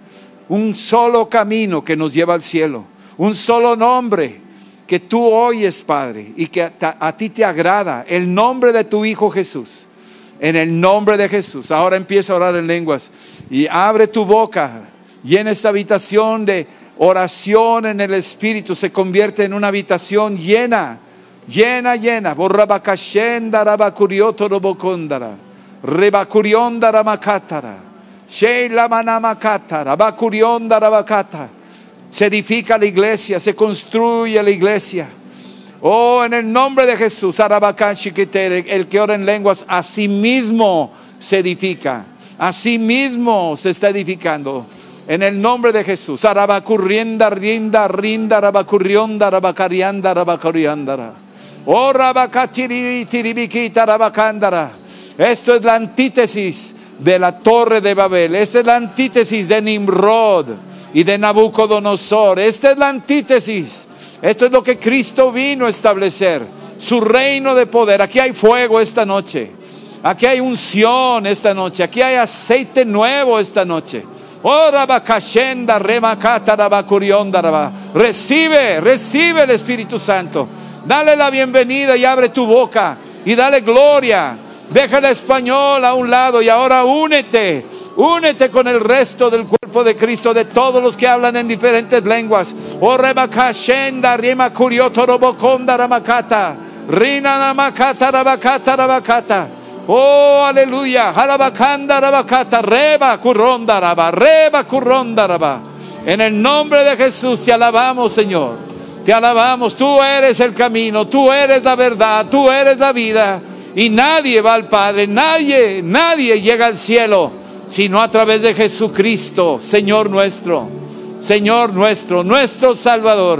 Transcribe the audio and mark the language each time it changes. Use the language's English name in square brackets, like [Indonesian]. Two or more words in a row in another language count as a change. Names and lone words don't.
[Spanish] Un solo camino que nos lleva al cielo, un solo nombre que tú oyes, Padre, y que a ti te agrada, el nombre de tu Hijo Jesús. En el nombre de Jesús. Ahora empieza a orar en lenguas y abre tu boca. Llena esta habitación de oración en el Espíritu. Se convierte en una habitación llena. Borrabakashenda rabakuriotoro bokondara. Rebakuriondara makatara. Sheila Manamakata, Rabakurionda Rabakata. Se edifica la iglesia, se construye la iglesia. Oh, en el nombre de Jesús, el que ora en lenguas, a sí mismo se edifica. A sí mismo se está edificando. En el nombre de Jesús. Arabacurrienda, rinda, rinda, rabacurrionda, rabacarianda, rabacoriandara. Oh, rabacatiribiquita, rabacandara. Esto es la antítesis de la torre de Babel. Esta es la antítesis de Nimrod y de Nabucodonosor. Esta es la antítesis. Esto es lo que Cristo vino a establecer. Su reino de poder. Aquí hay fuego esta noche. Aquí hay unción esta noche. Aquí hay aceite nuevo esta noche. Oh, rabacashenda, remakata, rabacurionda, raba. Recibe el Espíritu Santo. Dale la bienvenida y abre tu boca y dale gloria. Deja el español a un lado y ahora únete con el resto del cuerpo de Cristo, de todos los que hablan en diferentes lenguas. Oh, rebakashenda, rima curioto, roboconda, ramakata, rina namakata, rabakata, rabakata. Oh, aleluya. Halabakanda, rabakata, reba curronda, raba. En el nombre de Jesús te alabamos, Señor. Te alabamos. Tú eres el camino, tú eres la verdad, tú eres la vida. Y nadie va al Padre, nadie llega al cielo, sino a través de Jesucristo, Señor nuestro, nuestro Salvador.